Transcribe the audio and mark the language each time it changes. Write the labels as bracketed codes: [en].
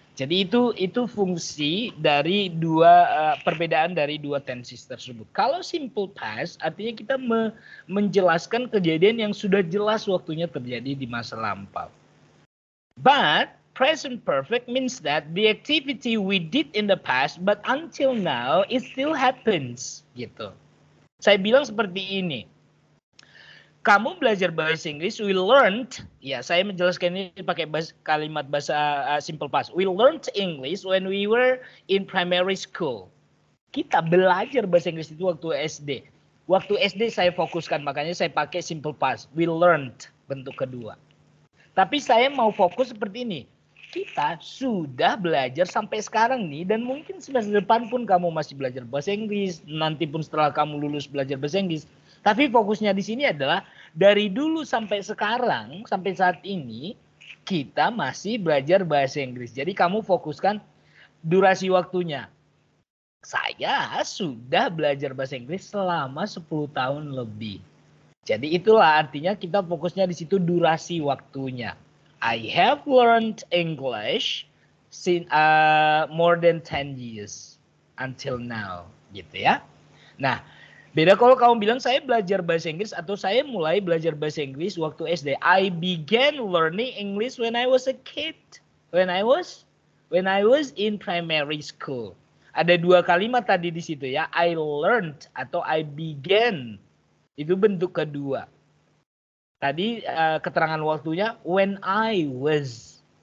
[id] Jadi itu fungsi dari perbedaan dari dua tenses tersebut. Kalau simple past artinya kita menjelaskan kejadian yang sudah jelas waktunya terjadi di masa lampau. [en] But present perfect means that the activity we did in the past but until now it still happens [id] gitu. Saya bilang seperti ini. Kamu belajar bahasa Inggris, [en] we learned, [id] ya saya menjelaskan ini pakai kalimat bahasa simple past. [en] We learned English when we were in primary school. [id] Kita belajar bahasa Inggris itu waktu SD. Waktu SD saya fokuskan, makanya saya pakai simple past. [en] We learned, [id] bentuk kedua. Tapi saya mau fokus seperti ini. Kita sudah belajar sampai sekarang nih, dan mungkin semester depan pun kamu masih belajar bahasa Inggris, nanti pun setelah kamu lulus belajar bahasa Inggris. Tapi fokusnya di sini adalah dari dulu sampai sekarang, sampai saat ini, kita masih belajar bahasa Inggris. Jadi kamu fokuskan durasi waktunya. Saya sudah belajar bahasa Inggris selama 10 tahun lebih. Jadi itulah artinya kita fokusnya di situ durasi waktunya. [en] I have learned English since more than 10 years until now, [id] gitu ya. Nah, beda kalau kamu bilang saya belajar bahasa Inggris atau saya mulai belajar bahasa Inggris waktu SD. [en] I began learning English when I was a kid. When I was in primary school. [id] Ada dua kalimat tadi di situ ya. [en] I learned [id] atau [en] I began. [id] Itu bentuk kedua. Tadi keterangan waktunya [en] when I was.